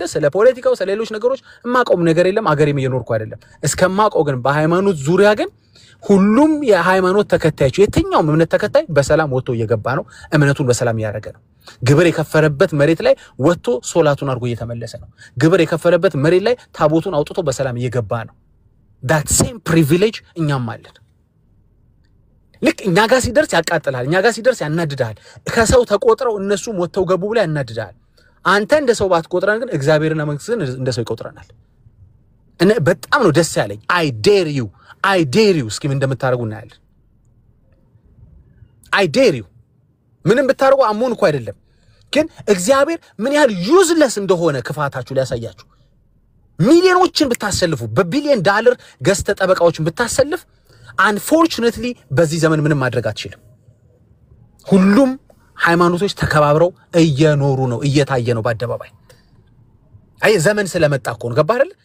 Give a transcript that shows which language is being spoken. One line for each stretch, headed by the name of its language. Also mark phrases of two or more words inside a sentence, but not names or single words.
Amharic: ስለ ፖለቲካው ስለ ሌሎች ነገሮች ማቆም ነገር የለም። አገሬም እየኖርኩ አይደለም። እስከማቆም ግን በሃይማኖት ዙሪያ ግን ሁሉም የሃይማኖት ተከታዮች የትኛው እምነት ተከታይ በሰላም ወጥቶ እየገባ ነው። እምነቱን በሰላም ያደረገ ነው። ግብር የከፈረበት መሬት ላይ ወጥቶ ሶላቱን አድርጎ እየተመለሰ ነው። ግብር የከፈረበት መሬት ላይ ታቦቱን አውጥቶ በሰላም እየገባ ነው።
English: that same privilege
Amharic: እኛም አለን። ልክ እኛ ጋር ሲደርስ ያቃጥላል፣ እኛ ጋር ሲደርስ ያናድዳል። ከሰው ተቆጥረው እነሱም ወጥተው ገቡ ብለ ያናድዳል። አንተ እንደ ሰው ባትቆጥረን ግን እግዚአብሔርና መንግስትን እንደ ሰው ይቆጥረናል። እኔ በጣም ነው ደስ ያለኝ።
English: I dare you
Amharic: እስኪ ምን እንደምታረጉ እናያለን።
English: I dare you
Amharic: ምንም ብታረጉ አሞን እኮ አይደለም፣ ግን እግዚአብሔር ምን ያህል ዩዝለስ እንደሆነ ክፋታችሁ ሊያሳያችሁ። ሚሊዮኖችን ብታሰልፉ በቢሊየን ዶላር ገዝተ ጠበቃዎችን ብታሰልፍ unfortunately በዚህ ዘመን ምንም ማድረግ አትችልም። ሁሉም ሃይማኖቶች ተከባብረው እየኖሩ ነው፣ እየታየ ነው በአደባባይ። አይ ዘመን ስለመጣ እኮ ነው። ገባ አይደል?